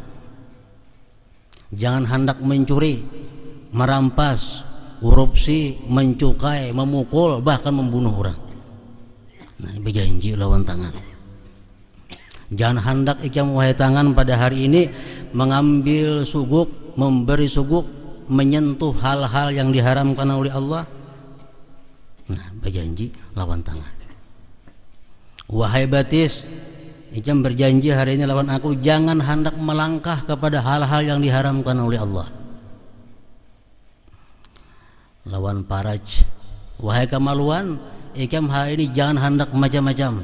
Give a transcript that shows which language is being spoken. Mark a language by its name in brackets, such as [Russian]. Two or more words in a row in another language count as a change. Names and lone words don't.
[Indonesian] Jangan hendak mencuri, merampas, korupsi, mencukai, memukul, bahkan membunuh orang. [Banjar] Nah, berjanji lawan tangan. Jangan hendak ikam wahai tangan pada hari ini mengambil suguk, memberi suguk, menyentuh hal-hal yang diharamkan oleh Allah. Nah, berjanji lawan tangan. Wahai batis, ikam berjanji hari ini lawan aku jangan hendak melangkah kepada hal-hal yang diharamkan oleh Allah. Lawan paraj, wahai kemaluan, ikam hari ini jangan hendak macam-macam.